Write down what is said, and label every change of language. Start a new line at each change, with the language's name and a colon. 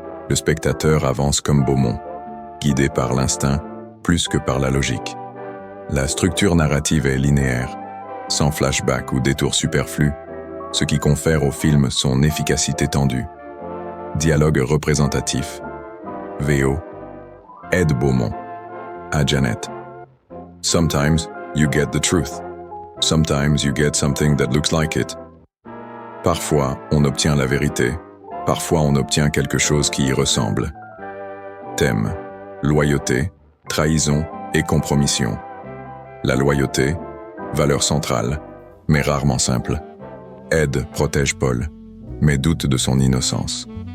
French: Le spectateur avance comme Beaumont, guidé par l'instinct plus que par la logique. La structure narrative est linéaire, sans flashback ou détour superflu, ce qui confère au film son efficacité tendue. Dialogue représentatif. VO. Ed Beaumont. À Janet.
English: Sometimes you get the truth. Sometimes you get something that looks like it.
French: Parfois, on obtient la vérité. Parfois, on obtient quelque chose qui y ressemble. Thème. Loyauté, trahison et compromission. La loyauté, valeur centrale, mais rarement simple. Ed protège Paul, mais doute de son innocence.